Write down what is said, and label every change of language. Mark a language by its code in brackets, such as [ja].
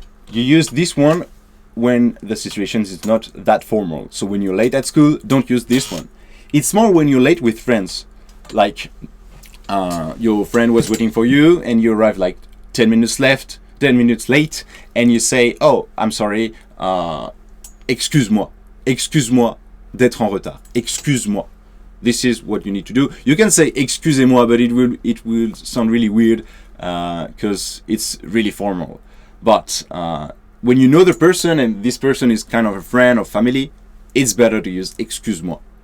[en] You use this one when the situation is not that formal. So when you're late at school, don't use this one. It's more when you're late with friends. Like your friend was waiting for you and you arrive like 10 minutes late, and you say, oh, I'm sorry, excuse-moi. [fr] Excuse-moi d'être en retard. Excuse-moi. [en] This is what you need to do. You can say excusez-moi, but it will sound really weird because it's really formal. But when you know the person and this person is kind of a friend or family, it's better to use excuse-moi.